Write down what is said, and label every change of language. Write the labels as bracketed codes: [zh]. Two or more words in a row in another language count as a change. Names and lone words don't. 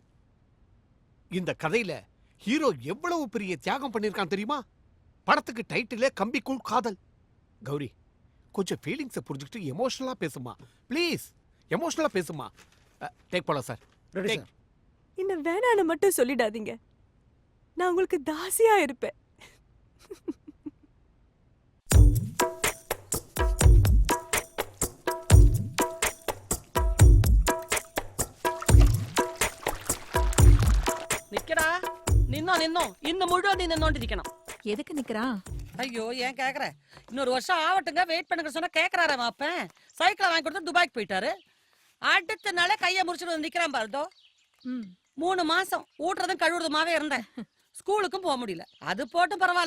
[ta] இந்த கதையில ஹீரோ எவ்வளவு பெரிய தியாகம் பண்ணிருக்கான் தெரியுமா? படத்துக்கு டைட்டிலே கம்பிக்குள் காதல். கௌரி, கொஞ்சம் ஃபீலிங்ஸை புரிஞ்சுக்கிட்டு எமோஷனலா பேசுமா ப்ளீஸ். எமோஷனலா பேசுமா. டேக் போலாம் சார். என்ன வேணான்னு மட்டும் சொல்லிடாதீங்க. நான் உங்களுக்கு தாசியா இருப்பேன். [ml] നിക്കടാ നിന്നോ നിന്നോ ഇന്ന് മുഴുവൻ നീ നിന്നോണ്ടിരിക്കണം. [ta] எதுக்கு நிக்கிறான்? ஐயோ ஏன் கேக்குற? இன்னொரு வருஷம் ஆவட்டுங்க, வெயிட் பண்ணுங்க சொன்னா கேக்குறாரே மாப்பேன். சைக்கிளை வாங்கி கொடுத்து துபாய்க்கு போயிட்டாரு. அடுத்த நாளே கையை முடிச்சுட்டு வந்து நிக்கிறான் பாருதோ. 3 மாசம் ஊட்டுறதும் கழுவுறதுமாவே இருந்தேன். ஸ்கூலுக்கும் போக முடியல. அது போட்டும் பரவாயில்ல.